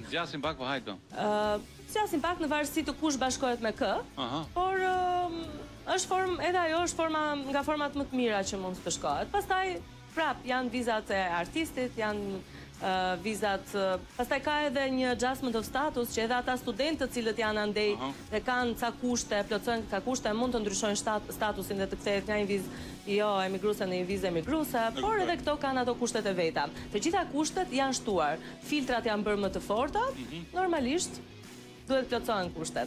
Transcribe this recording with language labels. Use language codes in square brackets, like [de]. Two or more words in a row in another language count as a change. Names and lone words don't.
[sq] Zgjasin pak po hajto. Zgjasin pak në varësi të kush bashkohet me kë, por është formë, edhe ajo është forma nga format më të mira që mund të shkohet. Pastaj prap janë vizat e artistit, janë vizat, pastaj ka edhe një [en] adjustment of status [sq] që edhe ata studentë të cilët janë andej dhe kanë ca kushte, plotësojnë ca kushte, mund të ndryshojnë statusin dhe të kthehet nga një vizë jo emigruese në një vizë emigruese, por edhe këto kanë ato kushtet e veta. Të gjitha kushtet janë shtuar, filtrat janë bërë më të forta, normalisht duhet plotësohen kushtet.